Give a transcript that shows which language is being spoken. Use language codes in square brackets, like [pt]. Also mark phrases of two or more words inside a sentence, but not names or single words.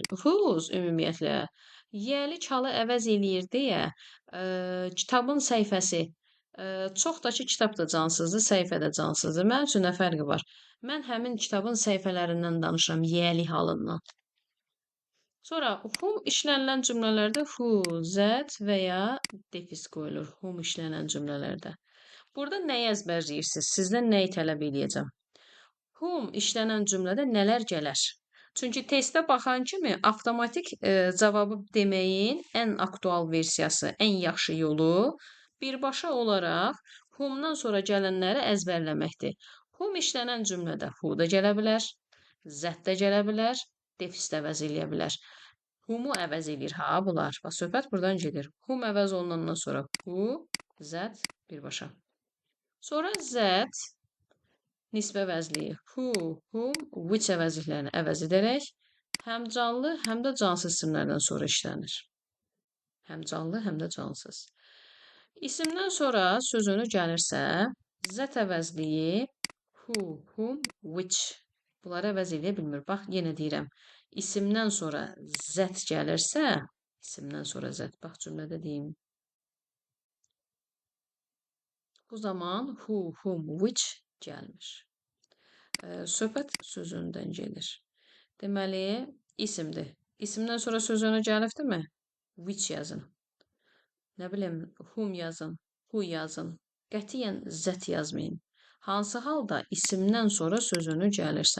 [az] Whose ümumiyyətlə yəlik halı əvəz eləyir deyə kitabın səhifəsi çox da ki, kitab da cansızdır, səhifə də cansızdır. Mənim üçün nə fərqi var? Mən həmin kitabın səhifələrindən danışıram, yəlik halından. Sonra whom işlənilən cümlələrdə [en] who, that [az] və ya defis qoyulur. Whom işlənilən cümlələrdə. Burada nəyi əzbərləyirsiniz? Sizdən nəyi tələb edəcəm? Whom işlənən cümlədə nələr gələr? Çünki testə baxan kimi avtomatik cavabı deməyin ən aktual versiyası, ən yaxşı yolu birbaşa olaraq whom-dan sonra gələnləri əzbərləməkdir. Whom işlənən cümlədə who da gələ bilər, that da gələ bilər, defis də əvəz eləyə bilər. Whom-u əvəz edir ha bunlar. Bax, söhbət buradan gedir. Whom əvəz olunandan sonra [en] who, that [az] birbaşa. Sonra that nisbə əvəzliyi [en] who, whom, which [az] əvəzliklərini əvəz edərək həm canlı, həm də cansız isimlərdən sonra işlənir. Həm canlı, həm də cansız. İsimdən sonra sözünü gəlirsə, that əvəzliyi [en] who, whom, which [az] bunları əvəz edə bilmir. Bax, yenə deyirəm. İsimdən sonra that gəlirsə, isimdən sonra that, bax cümlədə deyim. Bu zaman [en] who, whom, which [az] gəlmir. Söhbət sözündən gedir. Deməli, isimdir. İsimdən sonra sözünə gəlibdirmi? Which yazın. Nə bilim, whom yazın, who yazın. Qətiyyən that yazmayın. Hansı halda isimdən sonra sözünü gəlirsə.